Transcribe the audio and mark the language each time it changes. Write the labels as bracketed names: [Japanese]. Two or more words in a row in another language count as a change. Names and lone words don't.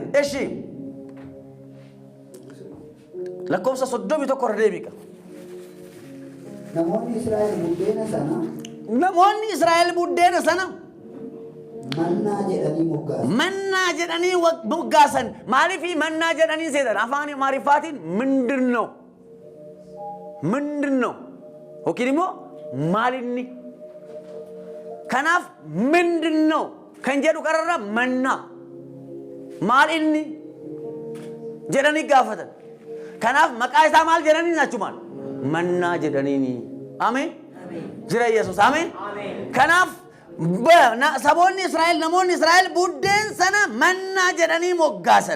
[Oromo] Eshi lakkoofsa 31 irra deebiqa. Namoonni Israa'el buddeena sana Mannaa jedhanii moggaasan. Mannaa jedhanii moggaasan. Maaliifii mannaa jedhanii seetan afaan Amaariffaatiin [Amharic] ምንድን ነው? ምንድን ነው? [Oromo] yookiin immoo maalinni? Kanaaf [Amharic] ምንድን ነው [Oromo] kan jedhu qararraa mannaa maalinni jedhanii gaafatan. Kanaaf maqaa isaa maal jedhanii naachumaan? Mannaa jedhanii. Ameen. Jira Yesuus. Ameen. Kanaaf saboonni Israa'el namoonni Israa'el buddeen sana mannaa jedhanii moggaasan.